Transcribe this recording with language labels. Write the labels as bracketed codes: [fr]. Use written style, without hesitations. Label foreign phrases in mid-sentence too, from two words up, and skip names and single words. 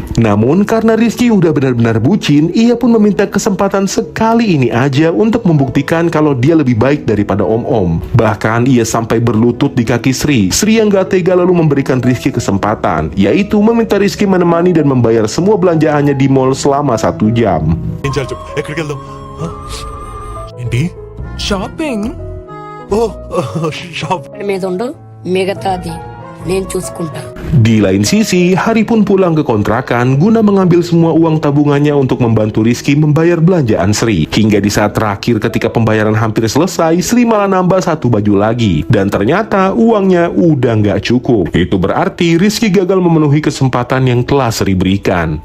[id] Namun karena Rizky udah benar-benar bucin, ia pun meminta kesempatan sekali ini aja untuk membuktikan kalau dia lebih baik daripada om-om. Bahkan ia sampai berlutut di kaki Sri. Sri yang gak tega lalu memberikan Rizky kesempatan, yaitu meminta Rizky menemani dan membayar semua belanjaannya di mall selama 1 jam. [te] ఏం చేయాలి చెప్పు? ఎక్కడికి వెళ్దాం? ఏంటి? షాపింగ్. ఓ షాప్. మీద ఉండు మిగతాది నేను చూసుకుంటా. [id] Di lain sisi, Hari pun pulang ke kontrakan guna mengambil semua uang tabungannya untuk membantu Rizky membayar belanjaan Sri. Hingga di saat terakhir ketika pembayaran hampir selesai, Sri malah nambah 1 baju lagi. Dan ternyata uangnya udah nggak cukup. Itu berarti Rizky gagal memenuhi kesempatan yang telah Sri berikan.